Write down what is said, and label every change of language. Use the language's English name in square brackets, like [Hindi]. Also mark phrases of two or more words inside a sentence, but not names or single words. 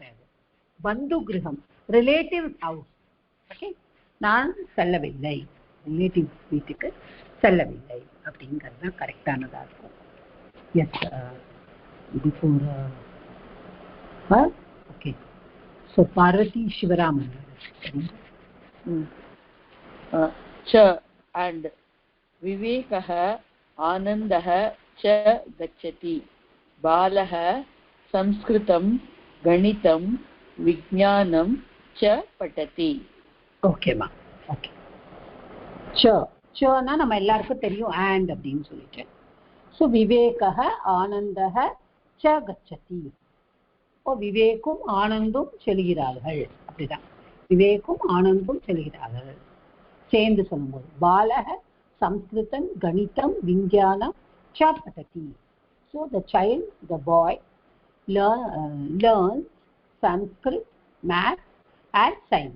[Tamil] அது பந்து கிரகம், [English] relative house. [Tamil] ஓகே, நான் செல்லவில்லை, ரிலேட்டிவ் வீட்டுக்கு செல்லவில்லை அப்படிங்கிறது தான் கரெக்டானதா இருக்கும். [English] Yes, before. Okay, so பார்வதி சிவராமன். [Sanskrit] च and विवेकः आनन्दः च गच्छति. बालः संस्कृतं गणितं विज्ञानं च पठति. [Tamil] ஓகேம்மா. ஓகே. சனா நம்ம எல்லாருக்கும் தெரியும் and அப்படின்னு சொல்லிட்டு. [Sanskrit] ஸோ विवेकः आनन्दः च गच्छति. [Tamil] ஓ, விவேக்கும் ஆனந்தும் செல்கிறார்கள், அப்படிதான். விவேக்கும் ஆனந்தும் செல்கிறார்கள் சேர்ந்து சொல்லும்போது. [Sanskrit] बालक संस्कृतं गणितं विज्ञानं च पठति. [English] So the child, the boy learns Sanskrit, maths and science.